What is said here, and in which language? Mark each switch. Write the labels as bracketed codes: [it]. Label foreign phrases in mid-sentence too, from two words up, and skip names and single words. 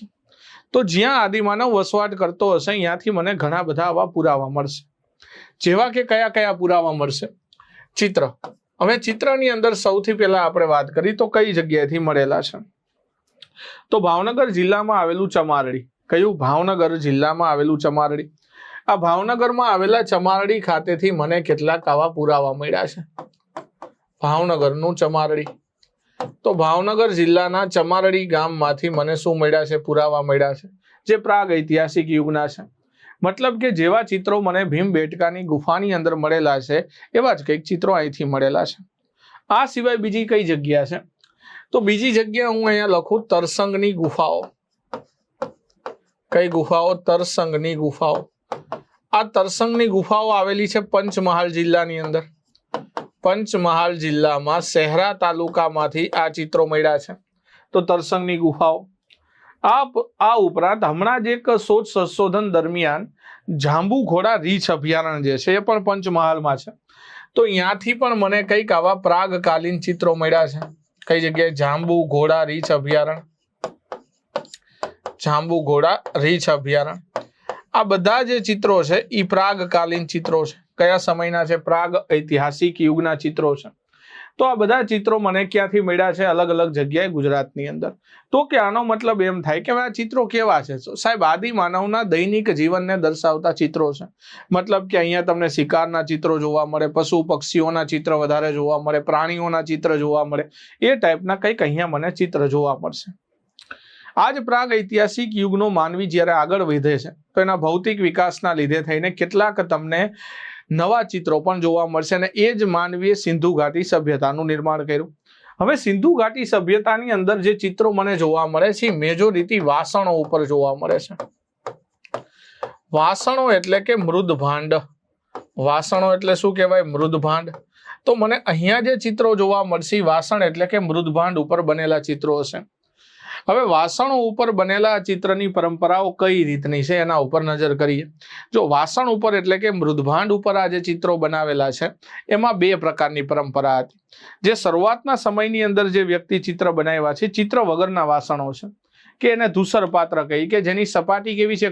[gu] તો જ્યાં આદિમાનવ વસવાટ કરતો હશે ત્યાંથી મને ઘણા બધા આવા પુરાવા મળશે। જેવા કે કયા કયા પુરાવા મળશે? ચિત્ર। હવે ચિત્રની અંદર સૌથી પહેલા આપણે વાત કરી તો કઈ જગ્યાએથી મળેલા છે? તો ભાવનગર જિલ્લામાં આવેલું ચમારડી। कયું? ભાવનગર જિલ્લા મેં આવેલૂ ચમારડી। આ ભાવનગર મેં આવેલા ચમારડી ખાતેથી મને કેટલાક આવા પુરાવા મળ્યા છે। ભાવનગરનું ચમારડી। તો ભાવનગર જિલ્લાના ચમારડી ગામમાંથી મને શું મળ્યા છે? પુરાવા મળ્યા છે જે પ્રાગ ઐતિહાસિક યુગના છે। મતલબ કે જેવા ચિત્રો મને ભીમબેટકાની ગુફાની અંદર મળેલા છે એવા જ કંઈક ચિત્રો અહીંથી મળેલા છે। આ સિવાય બીજી કઈ જગ્યા છે? તો બીજી જગ્યા હું અહીંયા લખું તરસંગની ગુફાઓ। કઈ ગુફાઓ? તરસંગની ગુફાઓ। આ તરસંગની ગુફાઓ આવેલી છે પંચમહાલ જિલ્લાની અંદર। પંચમહાલ જિલ્લા મેં શહેરા તાલુકા માંથી આ ચિત્રો મળ્યા છે। તો તરસંગની ગુફાઓ। આ ઉપરાંત હમણાં જ એક શોધ સંશોધન દરમિયાન જાંબુઘોડા રીંછ અભયારણ્ય જે છે એ પણ પંચમહાલમાં છે। તો ત્યાંથી પણ મને કંઈક આવા પ્રાગકાલીન ચિત્રો મળ્યા છે। કઈ જગ્યાએ? જાંબુઘોડા રીંછ અભયારણ્ય। જાંબુઘોડા રીંછ અભયારણ્ય। આ બધા જે ચિત્રો છે ઈ પ્રાગકાલીન ચિત્રો છે। કયા સમયના છે? પ્રાગ ઐતિહાસિક યુગના ચિત્રો છે। તો આ બધા ચિત્રો મને ક્યાંથી મળ્યા છે? અલગ અલગ જગ્યાએ ગુજરાતની અંદર। તો કે આનો મતલબ એમ થાય કે આ ચિત્રો કેવા છે? સાહેબ આદિ માનવના દૈનિક જીવનને દર્શાવતા ચિત્રો છે। મતલબ કે અહીંયા તમને શિકારના ચિત્રો જોવા મળે, પશુ પક્ષીઓના ચિત્ર વધારે જોવા મળે, પ્રાણીઓના ચિત્ર જોવા મળે, એ ટાઇપના કંઈક અહીંયા મને ચિત્ર જોવા મળશે। આજ પ્રાગ ઐતિહાસિક યુગનો માનવી જ્યારે આગળ વધે છે તો એના ભૌતિક વિકાસના લીધે થઈને કેટલાક તમને નવા ચિત્રો પણ જોવા મળશે અને એ જ માનવીએ સિંધુ ઘાટી સભ્યતાનું નિર્માણ કર્યું। હવે સિંધુ ઘાટી સભ્યતાની અંદર જે ચિત્રો મને જોવા મળે છે મેજોરિટી વાસણો ઉપર જોવા મળે છે। વાસણો એટલે કે મૃદભાંડ। વાસણો એટલે શું કહેવાય? મૃદભાંડ। તો મને અહીંયા જે ચિત્રો જોવા મળશે વાસણ એટલે કે મૃદભાંડ ઉપર બનેલા ચિત્રો હશે। હવે વાસણો ઉપર બનેલા ચિત્રની પરંપરાઓ કઈ રીતની છે એના ઉપર નજર કરીએ। જો વાસણ ઉપર એટલે કે મૃદભાંડ ઉપર આ જે ચિત્રો બનાવેલા છે એમાં બે પ્રકારની પરંપરા હતી। જે શરૂઆતના સમયની અંદર જે વ્યક્તિ ચિત્ર બનાવ્યા છે ચિત્ર વગરના વાસણો છે કે એને ધૂસર પાત્ર કહી કે જેની સપાટી કેવી છે?